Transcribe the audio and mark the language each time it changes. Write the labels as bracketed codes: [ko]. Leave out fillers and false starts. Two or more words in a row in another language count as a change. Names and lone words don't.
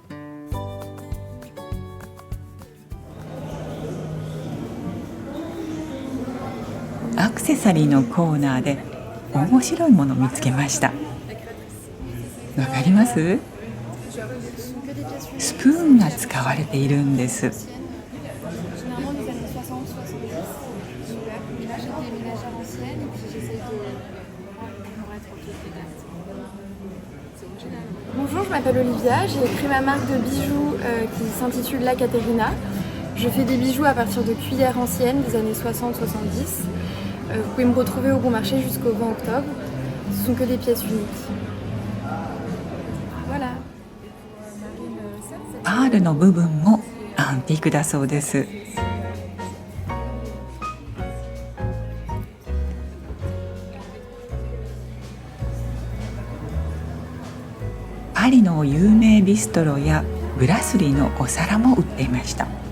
[ja] アクセサリーのコーナーで面白いものを見つけました。わかります？スプーンが使われているんです。 [fr] Bonjour, je m'appelle Olivia, j'ai créé ma marque de bijoux qui s'intitule La Caterina. Je fais des bijoux à partir de cuillères anciennes des années 60-70. Vous pouvez me retrouver au bon marché jusqu'au 20 octobre. Ce sont que des pièces uniques. Voilà. [ja] パールの部分もアンティークだそうです。パリの有名ビストロやブラスリーのお皿も売っていました。